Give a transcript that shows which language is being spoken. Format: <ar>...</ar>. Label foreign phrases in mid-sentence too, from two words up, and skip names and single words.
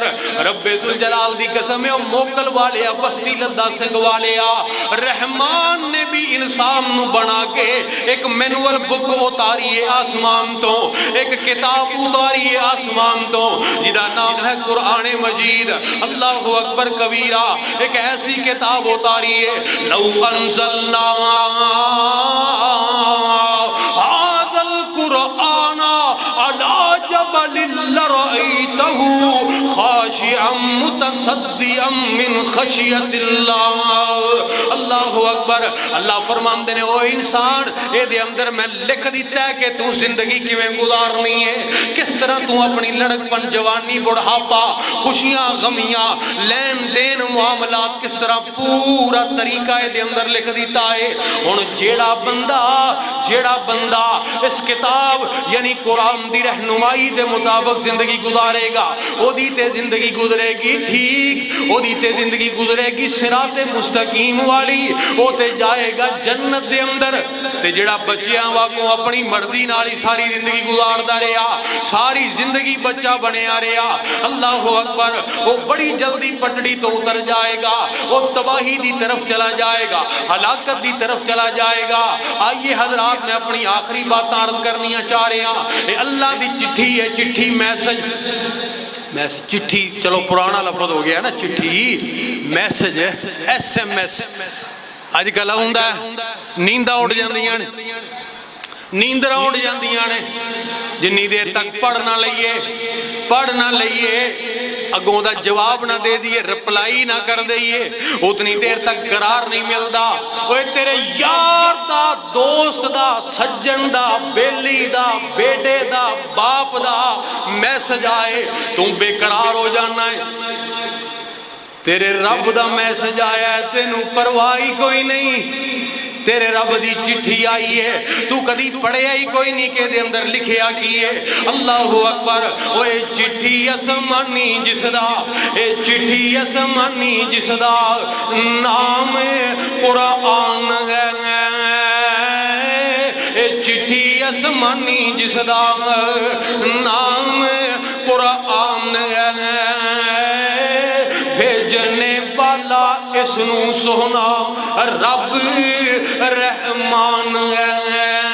<pa>رب ذوالجلال دی قسم ہے, موکل والیا بستی لدا سنگ والیا, رحمان نے بھی انسان نو بنا کے ایک مینول بک اتاری ہے آسمان تو, ایک کتاب اتاری ہے آسمان تو, جدا نام ہے قرآن مجید.</pa> <ar>اللہ اکبر کبیرہ.</ar> <pa>ایک ایسی کتاب اتاری ہے,</pa> <ar>لو انزلنا هذا القرآن على جبل لرأيته خاشعا متصدعا من خشية الله. اللہ اکبر.</ar> <pa>اللہ فرماندے نے, او انسان اے دے اندر میں لکھ دیتا ہے کہ تو زندگی کیویں گزارنی ہے, کس طرح تو اپنی لڑک پن, جوانی, بڑھاپا, خوشیاں, غمیاں, لین دین, معاملات, کس طرح پورا طریقہ اے دے اندر لکھ دیتا ہے. ہن جیڑا بندہ اس کتاب یعنی قرآن دی رہنمائی دے مطابق زندگی گزارے گا, او دی تے زندگی گزرے گی ٹھیک, او دی تے زندگی گزرے گی صراط مستقیم والی, او تے جائے گا جنت دے اندر. تے جڑا بچیاں واکوں اپنی مرضی نال ساری زندگی گزاردا رہیا, ساری زندگی بچہ بنیا رہیا,</pa> <ar>اللہ اکبر,</ar> <pa>وہ بڑی جلدی پٹڑی تو اتر جائے گا, وہ تباہی دی طرف چلا جائے گا, ہلاکت دی طرف چلا جائے گا. آئیے حضرات, میں اپنی آخری بات عرض کرنیاں چاہ رہے ہیں. اللہ دی چٹھی ہے, چٹھی میسج, چٹھی چلو پرانا لفظ ہو گیا نا, چٹھی میسج ہے, ایس ایم ایس. اج کل ہوندا ہے نینداں اڑ جاندیاں نے, نیندراں اڑ جاندیاں نے, جنی دیر تک پڑھ نہ لئیے, اگوں دا جواب نہ دے دیئے, رپلائی نہ کر دئیے, اتنی دیر تک قرار نہیں ملدا. اوے تیرے یار دا, دوست دا, سجن دا, بیلی دا, بیٹے دا, باپ دا میسج آئے, تم بے قرار ہو جانا ہے. تیرے رب دا میسج آیا ہے, تینوں پرواہی کوئی نہیں. تیرے رب دی چٹھی آئی ہے, تو کدی پڑھیا ہی کوئی نہیں کہ دے اندر لکھیا کی ہے.</pa> <ar>اللہ اکبر.</ar> <pa>او اے چٹھی آسمانی جس دا, اے چٹھی آسمانی جس دا نام قرآن ہے, اے چٹھی آسمانی جس دا نام قرآن ہے, بھیجنے والا اس نو سونا رب رحمان ہے.</pa>